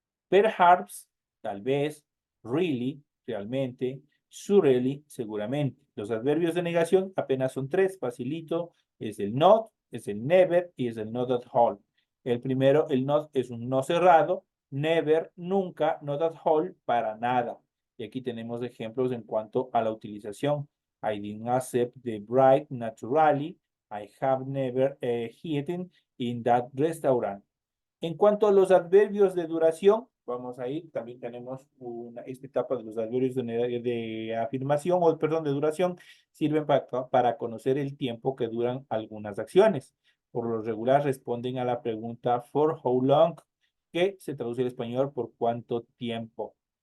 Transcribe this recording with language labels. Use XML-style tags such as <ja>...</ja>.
<es>Perhaps, tal vez, really, realmente, surely, seguramente. Los adverbios de negación apenas son tres, facilito, es el not, es el never y es el not at all. El primero, el not, es un no cerrado, never, nunca,</es> <en>not at all,</en> <es>para nada. Y aquí tenemos ejemplos en cuanto a la utilización.</es> <en>I didn't accept the bribe naturally. I have never eaten in that restaurant.</en> <es>En cuanto a los adverbios de duración, vamos a ir, también tenemos esta etapa de los adverbios de afirmación, o perdón, de duración, sirven para conocer el tiempo que duran algunas acciones. Por lo regular responden a la pregunta</es> <en>for how long,</en> <es>que se traduce al español por cuánto tiempo.</es>